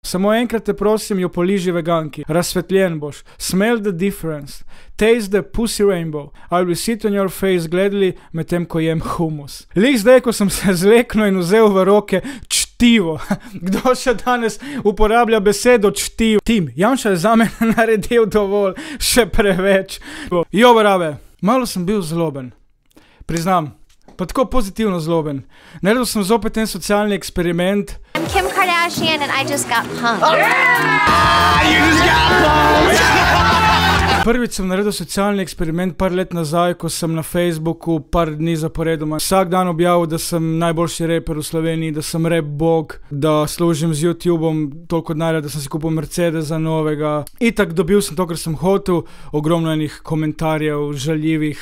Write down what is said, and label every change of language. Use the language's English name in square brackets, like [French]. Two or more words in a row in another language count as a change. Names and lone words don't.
[Slovenian] Samo enkrat te prosim, jo poliži veganki. Razsvetljen boš. [English] Smell the difference. Taste the pussy rainbow. I will sit on your face [Slovenian] gledali, medtem ko jem humus. Lih zdaj, ko sem se zleknil in vzel v roke čtivo. Kdo še danes uporablja besedo čtivo? Tim, Janša je za mene naredil dovolj, še preveč. Jo, brave, malo sem bil zloben. Priznam. Pa tako pozitivno zloben. Naredil sem zopet en socialni eksperiment. [English] I'm Kim Kardashian and I just got punked. You just got punked! [Slovenian] Prvič sem naredil socialni eksperiment par let nazaj, ko sem na Facebooku par dni zaporedoma vsak dan objavil, da sem najboljši raper v Sloveniji, da sem rap bog, da služim z YouTubeom toliko denarja, da sem si kupil Mercedesa novega. Itak dobil sem to, kar sem hotel, ogromno enih komentarjev, žaljivih.